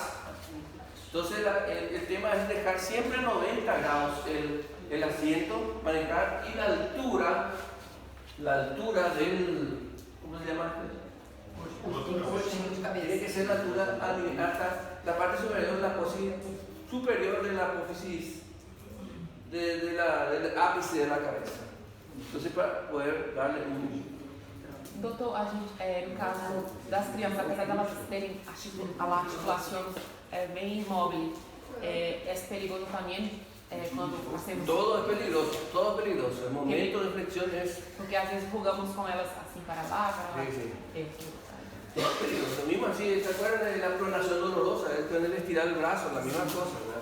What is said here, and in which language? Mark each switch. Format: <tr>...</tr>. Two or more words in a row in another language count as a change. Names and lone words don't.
<es>Entonces el tema es dejar siempre a 90 grados el asiento, manejar, y la altura del, ¿cómo se llama? Tiene que ser la altura hasta la parte superior de la apófisis superior de la apófisis del ápice de la cabeza. Entonces para poder darle un...</es> <pt>Doutor, a gente, no caso das crianças, apesar de elas terem a articulação bem imóvel, é perigoso também quando hacemos...</pt> <es>Todo es peligroso. El momento de flexión es...</es> <pt>Porque às vezes jugamos com elas assim para lá, para lá.</pt> <es>Sí. Todo es peligroso. Lo mismo así, ¿se acuerdan de la pronación dolorosa? Es tener estirar el brazo, la misma cosa, ¿verdad?</es>